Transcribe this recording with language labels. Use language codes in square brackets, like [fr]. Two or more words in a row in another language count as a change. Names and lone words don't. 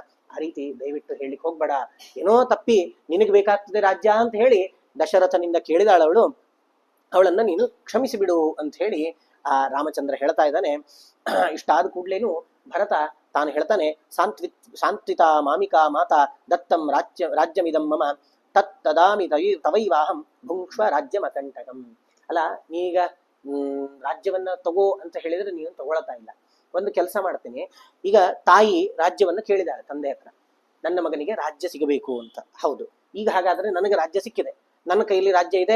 [kn] ಆ ರೀತಿ ದಯವಿಟ್ಟು ಹೇಳಿಕ್ ಹೋಗ್ಬೇಡ. ಏನೋ ತಪ್ಪಿ ನಿನಗೆ ಬೇಕಾಗ್ತದೆ ರಾಜ್ಯ ಅಂತ ಹೇಳಿ ದಶರಥನಿಂದ ಕೇಳಿದಾಳವಳು, ಅವಳನ್ನ ನೀನು ಕ್ಷಮಿಸಿ ಬಿಡು ಅಂತ ಹೇಳಿ ಆ ರಾಮಚಂದ್ರ ಹೇಳ್ತಾ ಇದ್ದಾನೆ. ಇಷ್ಟಾದ ಕೂಡ್ಲೇನು ಭರತ ತಾನು ಹೇಳ್ತಾನೆ, [sa] ಸಾಂತ್ವಿತ ಮಾಮಿಕಾ ಮಾತಾ ದತ್ತಂ ರಾಜ್ಯಮಿದಂ ಮಮ ತತ್ ತದಾಮಿ ತವೈವಾಹಂ ಭುಂಕ್ಷ್ವ ರಾಜ್ಯಮ ಕಂಟಕಂ. [kn] ಅಲ್ಲ, ನೀಗ ರಾಜ್ಯವನ್ನ ತಗೋ ಅಂತ ಹೇಳಿದ್ರೆ ನೀನು ತಗೊಳ್ತಾ ಇಲ್ಲ. ಒಂದು ಕೆಲಸ ಮಾಡ್ತೀನಿ, ಈಗ ತಾಯಿ ರಾಜ್ಯವನ್ನ ಕೇಳಿದಾಳೆ ತಂದೆ ಹತ್ರ, ನನ್ನ ಮಗನಿಗೆ ರಾಜ್ಯ ಸಿಗಬೇಕು ಅಂತ. ಹೌದು, ಈಗ ಹಾಗಾದ್ರೆ ನನಗೆ ರಾಜ್ಯ ಸಿಕ್ಕಿದೆ, ನನ್ನ ಕೈಯಲ್ಲಿ ರಾಜ್ಯ ಇದೆ.